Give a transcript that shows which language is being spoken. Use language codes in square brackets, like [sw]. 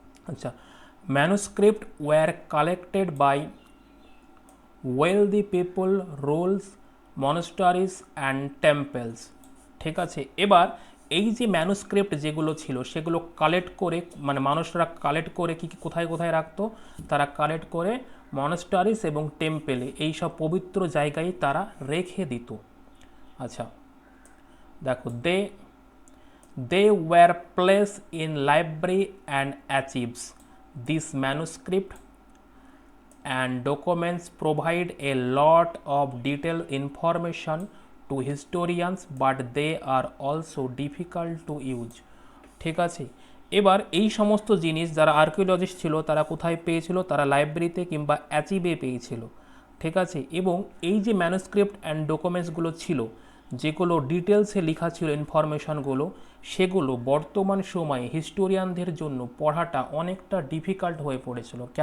[bn] আচ্ছা, [en] manuscript were collected by wealthy people, rules, monasteries and temples, [bn] ঠিক আছে। এবার এই যে ম্যানুস্ক্রিপ্ট যেগুলো ছিল সেগুলো কালেক্ট করে মানে মানুষরা কালেক্ট করে কি কোথায় কোথায় রাখতো, তারা কালেক্ট করে মনাস্টারিস এবং টেম্পেলে, এই সব পবিত্র জায়গায় তারা রেখে দিত। আচ্ছা দেখো, [en] they were placed in library and archives. This manuscript and documents provide a lot of detailed information to historians, but they are also difficult to use, [bn] ঠিক আছে। এবার এই সমস্ত জিনিস যারা আর্কিওলজিস্ট ছিল তারা কোথায় পেয়েছিল, তারা লাইব্রেরিতে কিংবা অ্যাচিভে পেয়েছিল, ঠিক আছে। এবং এই যে ম্যানুস্ক্রিপ্ট অ্যান্ড ডকুমেন্টসগুলো ছিল যেগুলো ডিটেলসে লেখা ছিল ইনফরমেশনগুলো, সেগুলো বর্তমান সময়ে হিস্টোরিয়ানদের জন্য পড়াটা অনেকটা ডিফিকাল্ট হয়ে পড়েছিল।